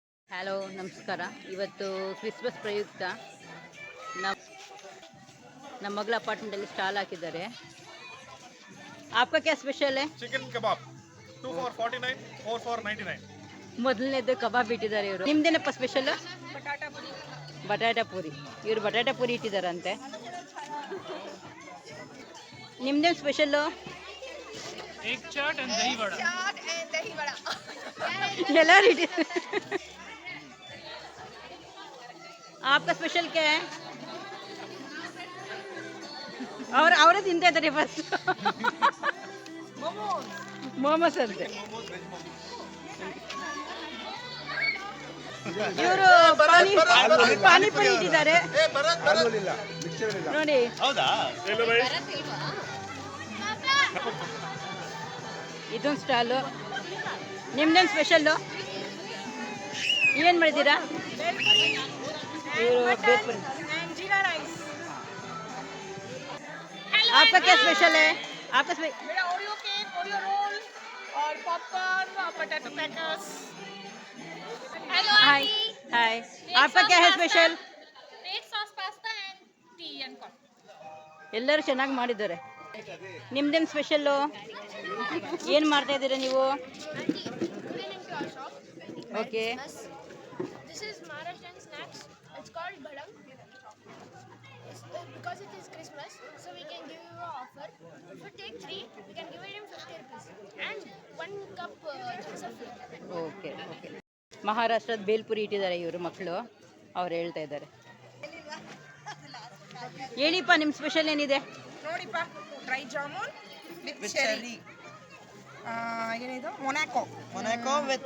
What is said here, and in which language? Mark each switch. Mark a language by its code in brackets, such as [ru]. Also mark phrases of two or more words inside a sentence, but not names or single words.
[kn] ಹಲೋ ನಮಸ್ಕಾರ. ಇವತ್ತು ಕ್ರಿಸ್ಮಸ್ ಪ್ರಯುಕ್ತ ನಮ್ಮ ಮಗಳ ಅಪಾರ್ಟ್ಮೆಂಟಲ್ಲಿ ಸ್ಟಾಲ್ ಹಾಕಿದ್ದಾರೆ. [hi] आपका क्या ಸ್ಪೆಷಲ್ है? [en] chicken kebab 2 for 49, 4 for 99. [kn] ಮೊದಲನೇದು ಕಬಾಬ್ ಇಟ್ಟಿದ್ದಾರೆ ಇವರು. ನಿಮ್ದೇನಪ್ಪ ಸ್ಪೆಷಲ್? ಬಟಾಟಾ ಪೂರಿ. ಇವರು ಬಟಾಟಾ ಪೂರಿ ಇಟ್ಟಿದ್ದಾರಂತೆ. ನಿಮ್ದೇನು ಸ್ಪೆಷಲ್ಲು? [hi] एक चाट एंड दही वड़ा. [kn] ಎಲ್ಲರೂ ಇಟ್ಟಿದ್ದಾರೆ. [hi] आपका स्पेशल क्या है? [kn] और ಅವರೇ ತಿಂತಾ ಇದ್ದಾರೆ ಫಸ್ಟ್. ಮೋಮೋಸ್ ಅಂತೆ. ಇವರು ಪಾನಿಪುರಿ ಇಟ್ಟಿದ್ದಾರೆ ನೋಡಿ. ಇದೊಂದು ಸ್ಟಾಲು. ನಿಮ್ದೇನು ಸ್ಪೆಷಲ್ಲು? ಏನು ಮಾಡಿದ್ದೀರಾ? ಇವರು ಬೇಲ್ಪುರಿ. [hi] आपका क्या स्पेशल है? आपका मेरा [en] Oreo cake, Oreo roll [hi] और पॉपकॉर्न और [en] potato packers. [hi] हेलो हाय हाय. आपका क्या है स्पेशल? [en] red sauce pasta and tea and coffee. [kn] ಎಲ್ಲರೂ ಚೆನ್ನಾಗಿ ಮಾಡಿದ್ದಾರೆ. ನಿಮ್ದೇನು ಸ್ಪೆಷಲ್ಲು? ಏನು ಮಾಡ್ತಾ ಇದ್ದೀರಾ ನೀವು? ಓಕೆ. [en] This is Maharashtrian snacks. It's called Badam. Because it is Christmas, so we can give you an offer. If you take 3, we can give it in 50 rupees. And 1 cup thumbs up. okay okay. [kn] ಮಹಾರಾಷ್ಟ್ರದ ಬೇಲ್ಪುರಿ ಇಟ್ಟಿದ್ದಾರೆ ಇವರು ಮಕ್ಕಳು. ಅವ್ರು ಹೇಳ್ತಾ ಇದ್ದಾರೆ. ಹೇಳಿಪ್ಪ ನಿಮ್ಮ ಸ್ಪೆಷಲ್ ಏನಿದೆ? ನೋಡಿಪ್ಪ, [en] dry jamun with cherry. [kn] ಏನಿದು? ಮೊನಾಕೋ [en] with